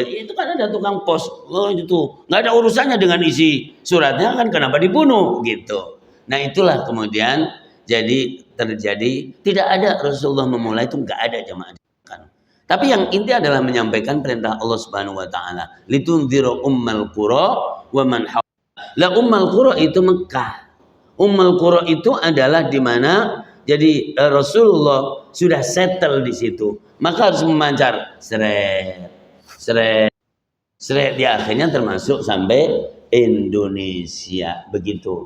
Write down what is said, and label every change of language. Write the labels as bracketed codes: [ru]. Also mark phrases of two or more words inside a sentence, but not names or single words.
[id] Itu kan ada tukang pos, itu nggak ada urusannya dengan isi suratnya, kan kenapa dibunuh gitu. Nah itulah kemudian jadi terjadi, tidak ada Rasulullah memulai itu, nggak ada jamaah. Tapi yang inti adalah menyampaikan perintah Allah [ar] سبحانه وتعالى, لتنذر أم القرى ومن حول. [id] La [ar] أم القرى [id] itu Mekah. [ar] أم القرى [id] itu adalah di mana jadi Rasulullah sudah settle di situ. Maka harus memancar seret di akhirnya termasuk sampai Indonesia begitu.